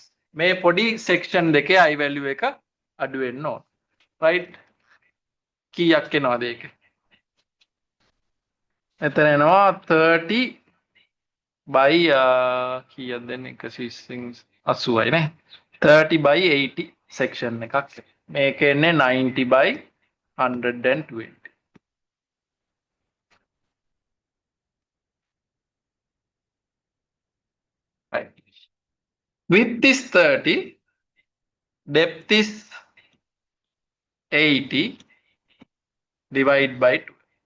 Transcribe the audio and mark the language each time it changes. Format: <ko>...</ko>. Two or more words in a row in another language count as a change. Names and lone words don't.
<si>මේ පොඩි section දෙකේ</si> <en>I value</en> <si>එක අඩු වෙන්න ඕන. Right? කීයක් එනවද ඒක? එතන එනවා 30 by කීයද දෙන්නේ 180යි නේ. 30 by 80 section එකක්. මේක එන්නේ 90 by 120.</si> <en>Right. Width is 30, depth is 80, divide by 2.</en>